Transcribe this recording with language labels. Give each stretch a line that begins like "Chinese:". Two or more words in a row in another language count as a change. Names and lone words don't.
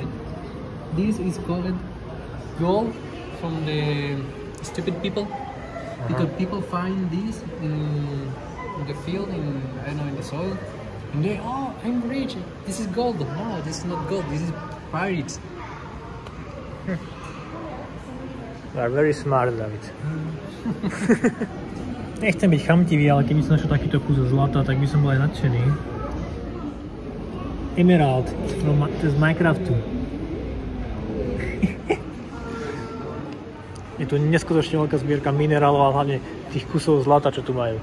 English: This is called gold from the stupid people. Because people find this in the field, I don't know, in the soil. And they, oh, I'm rich. This is gold. No, this is not gold. This is pirates. You are very smart, David.
Slovak: Nechcem byť chamtivý, ale keby som našiel takýto kus zlata, tak by som bol aj nadšený. Emerald z Minecraftu. Je tu neskutočne veľká zbierka minerálov a hlavne tých kusov zlata, čo tu majú.